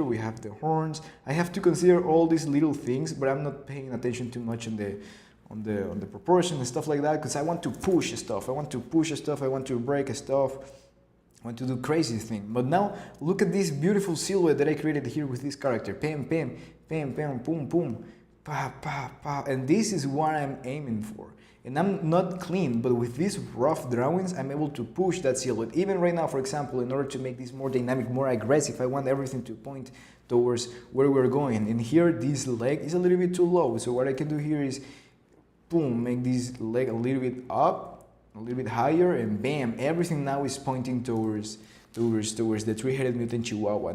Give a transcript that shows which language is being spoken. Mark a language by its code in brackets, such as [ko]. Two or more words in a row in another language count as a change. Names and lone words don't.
[en] We have the horns. I have to consider all these little things, but I'm not paying attention too much on the proportion and stuff like that, because I want to push stuff. I want to break stuff. I want to do crazy things. But now look at this beautiful silhouette that I created here with this character. Pam, pam, pam, pam, boom, boom, pa, pa, pa. And this is what I'm aiming for. And I'm not clean, but with these rough drawings, I'm able to push that silhouette. Even right now, for example, in order to make this more dynamic, more aggressive, I want everything to point towards where we're going. And here, this leg is a little bit too low. So what I can do here is, boom, make this leg a little bit up, a little bit higher, and bam, everything now is pointing towards the three-headed mutant chihuahua.